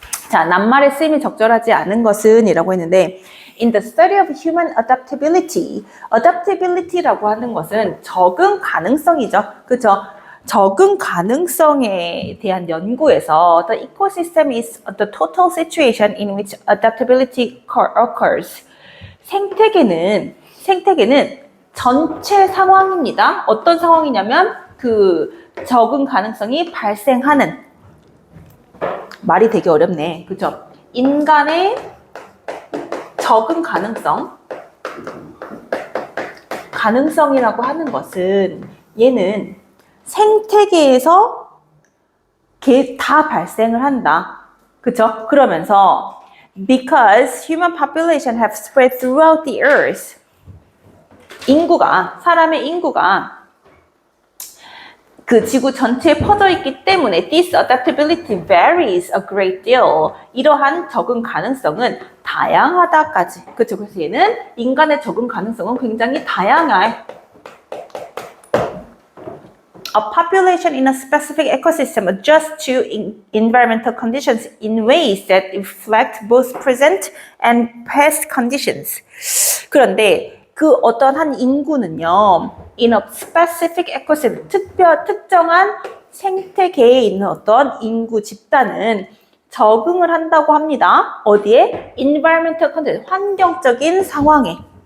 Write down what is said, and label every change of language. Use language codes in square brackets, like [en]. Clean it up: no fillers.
[ko] 자, 낱말의 쓰임이 적절하지 않은 것은 이라고 했는데 [en] In the study of human adaptability, [ko] adaptability라고 하는 것은 적응 가능성이죠. 그렇죠? 적응 가능성에 대한 연구에서 [en] the ecosystem is the total situation in which adaptability occurs. [ko] 생태계는 전체 상황입니다. 어떤 상황이냐면 그 적응 가능성이 발생하는 말이 되게 어렵네. 그죠? 인간의 적응 가능성이라고 하는 것은 얘는 생태계에서 다 발생을 한다. 그쵸? [en] 그러면서 because human population have spread throughout the earth. [ko] 사람의 인구가 그 지구 전체에 퍼져 있기 때문에 [en] this adaptability varies a great deal. [ko] 이러한 적응 가능성은 다양하다까지. 그렇죠? 그래서 얘는 인간의 적응 가능성은 굉장히 다양해. [en] A population in a specific ecosystem adjusts to environmental conditions in ways that reflect both present and past conditions. [ko] 그런데 그 어떤 한 인구는요, [en] in a specific ecosystem, [ko] 특정한 생태계에 있는 어떤 인구 집단은 적응을 한다고 합니다. 어디에? environmental condition, 환경적인 상황에.